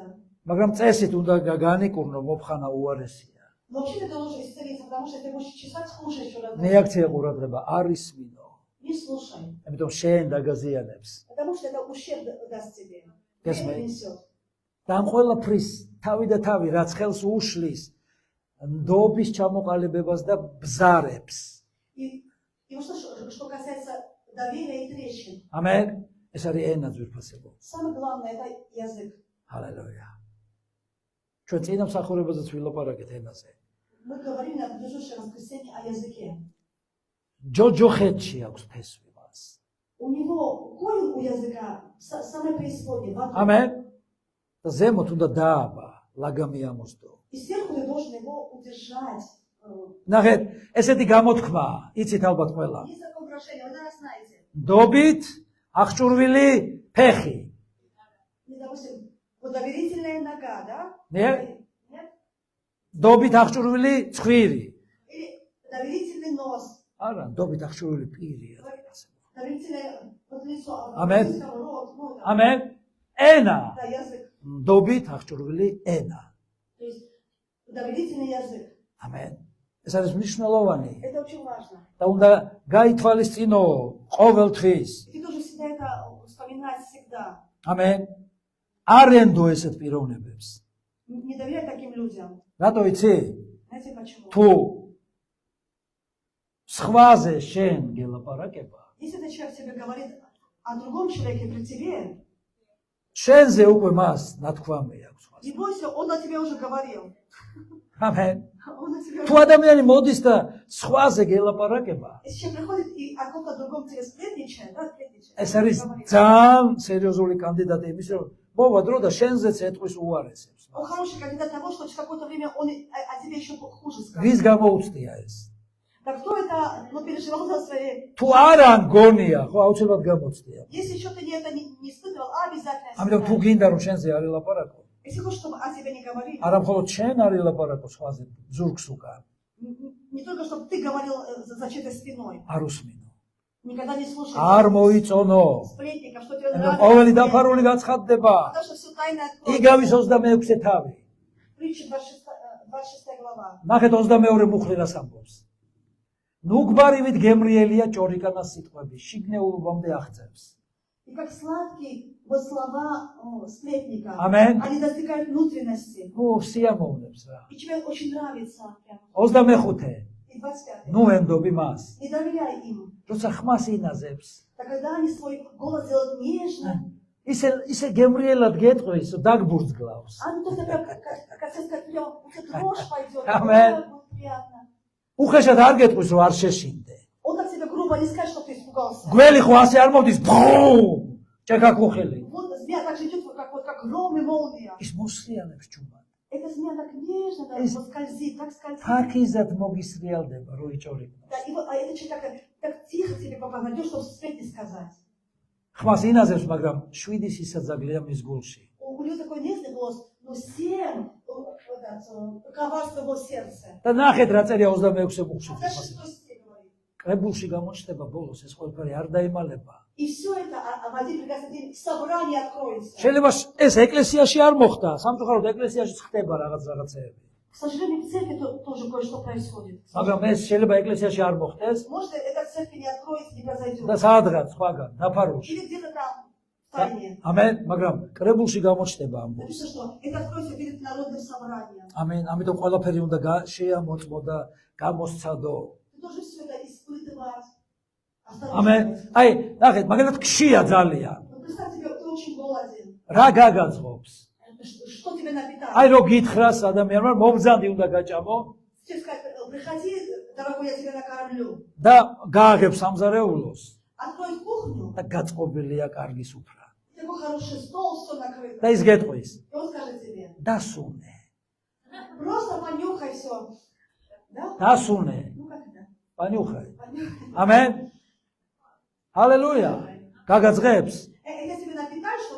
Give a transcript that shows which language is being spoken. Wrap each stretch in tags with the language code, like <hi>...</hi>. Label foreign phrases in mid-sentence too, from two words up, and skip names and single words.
<ka>მაგრამ წესით უნდა განიკურნო მოფხანა უარესია.</ka> <ru>Но вообще ты должен исцелиться, потому что ты будешь чесать, слушай еще раз.</ru> <ka>რეაქცია ყურადღება არის მინო.</ka> <ru>Не слушай.</ru> <ka>ამიტომ შენ დაგაზიანებს.</ka> <ru>Потому что это ущерб даст тебе.</ru> <en>Yes,</en> <ru>Тебе</ru> <en>ma'am.</en> <ru>принесет.</ru> <ka>და ამ ყველაფრის თავი და თავი რაც ხელს უშლის ნდობის ჩამოყალიბებას და ბზარებს.</ka> <ru>И вот что касается доверия и трещин.</ru> <ka>ამენ. ეს არის ენა ძვირფასებო.</ka> <ru>Самое главное это язык.</ru> <ka>ჰალელუია. ჩვენ წინა მსახურებაზეც ვილაპარაკეთ ენაზე.</ka> <ru>Мы говорили на предыдущем воскресенье о языке.</ru> <ka>ჯოჯოხეთში აქვს ფესვი მას.</ka> <ru>У него корень у языка самое преисподнее. в аду.</ru> <ka>ამენ. და ზემოთ უნდა დააბა ლაგამი ამოსდო.</ka> <ru>И сверху ты должен его удержать.</ru> <ka>ნახეთ, ესეთი გამოთქმა, იცით ალბათ ყველა.</ka> <ru>Есть такое украшение, вы, наверное, знаете.</ru> <ka>ნდობით აღჭურვილი ფეხი.</ka> <ru>И, допустим, вот доверительная нога, да? Нет. Нет?</ru> <ka>ნდობით აღჭურვილი ცხვირი.</ka> <ru>Или доверительный нос.</ru> <ka>არა, ნდობით აღჭურვილი პირია.</ka> <ru>Доверительное вот лицо. Амен. Рот, ну, да.</ru> <ka>ამენ. ენა.</ka> <ru>Да, язык.</ru> <ka>ნდობით აღჭურვილი ენა.</ka> <ru>То есть доверительный язык.</ru> <ka>ამენ. ეს არის მნიშვნელოვანი.</ka> <ru>Это очень важно.</ru> <ka>და უნდა გაითვალისწინო ყოველთვის.</ka> <ru>И ты должен всегда это вспоминать всегда.</ru> <ka>ამენ. არენდო ესეთ პიროვნებებს.</ka> <ru>Не доверяй таким людям.</ru> <ka>რატო იცი?</ka> <ru>Знаете почему?</ru> <ka>თუ სხვაზე შენ გელაპარაკება,</ka> <ru>Если этот человек тебе говорит о другом человеке при тебе,</ru> <ka>შენზე უკვე მას ნათქვამი აქვს სხვას.</ka> <ru>не бойся, он о тебе уже говорил.</ru> <ka>ამენ.</ka> <ru>Он о тебе</ru> <ka>თუ</ka> <ru>уже...</ru> <ka>ადამიანი მოდის და სხვაზე გელაპარაკება,</ka> <ru>Если человек приходит и о ком-то другом тебе сплетничает, да, сплетничает.</ru> <ka>ეს არის</ka> <ru>говорит.</ru> <ka>ძალიან სერიოზული კანდიდატი იმის, რომ მოვა დრო და შენზეც ეტყვის უარესებს.</ka> <ru>Он хороший кандидат того, что через какое-то время он о тебе еще хуже скажет.</ru> <ka>რის გამოუწდია ეს?</ka> <ru>Да кто это, ну, переживал за свои...</ru> <ka>თუ არა მგონია, ხო აუცილებლად გამოუწდია.</ka> <ru>Если еще ты это не испытывал, обязательно</ru> <ka>ამიტომ თუ</ka> <ru>испытай.</ru> <ka>гинდა რომ შენზე არ ელაპარაკო,</ka> <ru>Если хочешь, чтобы о тебе не говорили,</ru> <ka>არა მხოლოდ შენ არ ელაპარაკო სხვაზე, ზურგს უკან,</ka> <ru>не только чтобы ты говорил за чьей-то спиной,</ru> <ka>არ უსმინო.</ka> <ru>никогда не слушай</ru> <ka>არ მოიწონო.</ka> <ru>сплетников, что тебе</ru> <ka>ამიტომ ყოველი</ka> <ru>нравится.</ru> <ka>დაფარული გაცხადდება.</ka> <ru>Потому что все тайное</ru> <ka>იგავის 26-ე თავი.</ka> <ru>Притча 26 глава.</ru> <ka>ნახეთ 22 მუხლი რას ამბობს. ნუგბარივით გემრიელია ჭორიკანას სიტყვები, შიგნეულობამდე აღწევს.</ka> <ru>И как сладкие вот слова сплетника, Амен. они достигают внутренности.</ru> <ka>ო, სიამოვნებს რა.</ka> <ru>И тебе очень нравится. Прям.</ru> <ka>25</ka> <ru>И 25.</ru> <ka>ნუ ენდობი მას.</ka> <ru>Не доверяй им.</ru> <ka>როცა ხმას ინაზებს,</ka> <ru>Так когда они свой голос делают нежно,</ru> <ka>ისე გემრიელად გეტყვის, დაგბურძგლავს.</ka> <ru>а то прям как сказать, прям дрожь пойдет. Амен. Так будет приятно.</ru> <ka>უხეშად არ გეტყვის, რომ არ შეშინდე.</ka> <ru>Он так тебе грубо не скажет, что ты испугался.</ru> <ka>გველი ხო ასე არ მოდის, ბუმ! ჭექაკუხელი.</ka> <ru>Вот змея так же идет, как гром и молния.</ru> <ka>ის მოსლიანებს ჭუმად.</ka> <ru>эта змея так нежно, да, Эс- вот скользит, так скользит.</ru> <ka>ფაქიზად მოგისრიალდება რო იჭორიკნოს.</ka> <ru>Да, а этот человек так тихо тебе попадет, чтобы вспять не сказать.</ru> <ka>ხმას ინაზებს, მაგრამ 7 სისაძაგლია მის გულში.</ka> <ru>У него такой нежный голос, но 7 коварство его сердце.</ru> <ka>და ნახეთ რა წერია 26 მუხში.</ka> <ru>А дальше что стих говорит?</ru> <ka>კრებულში გამოჩნდება ბოლოს ეს ყველაფერი არ დაემალება.</ka> <ru>И все это в один прекрасный день в собрании откроется.</ru> <ka>შეიძლება ეს ეკლესიაში არ მოხდა, სამწუხაროდ ეკლესიაში ხდება რაღაცეები.</ka> <ru>К сожалению, в церкви тоже кое-что происходит.</ru> <ka>მაგრამ ეს შეიძლება ეკლესიაში არ მოხდეს</ka> <ru>Может, эта церковь не откроется, не произойдет.</ru> <ka>და სადღაც სხვაგან, ნაფარულში.</ka> <ru>Или где-то там, в тайне.</ru> <ka>ამენ, მაგრამ კრებულში გამოჩნდება ამ ბოლოს.</ka> <ru>Написано, что это откроется перед народным собранием.</ru> <ka>ამენ, ამიტომ ყველაფერი უნდა შეამოწმო და გამოსცადო.</ka> <ru>Ты должен все это испытывать.</ru> <ka>ამენ. აი, ნახეთ, მაგალითად ქშია ძალიან.</ka> <ru>Ну, представь себе, ты очень голоден.</ru> <ka>რა გაგაძღობს?</ka> <ru>Что тебя напитает?</ru> <ka>აი რო გითხრას ადამიანმა მომბრძანდი უნდა გაჭამო</ka> <ru>Тебе сказать, приходи, дорогой, я тебя накормлю.</ru> <ka>და გააღებს სამზარეულოს</ka> <ru>Открой кухню,</ru> <ka>და გაწყობილია კარგი სუფრა.</ka> <ru>такой хороший стол, все накрыто.</ru> <ka>და ის გეტყვის</ka> <ru>И он скажет тебе,</ru> <ka>დასუნე,</ka> <ru>просто понюхай все. Да?</ru> <ka>დასუნე,</ka> <ru>Ну как это? პანიუხай. Понюхай.</ru> <ka>ამენ. ჰალელუია. გაგაძღებს?</ka> <ru>Это тебе напитать, что...</ru>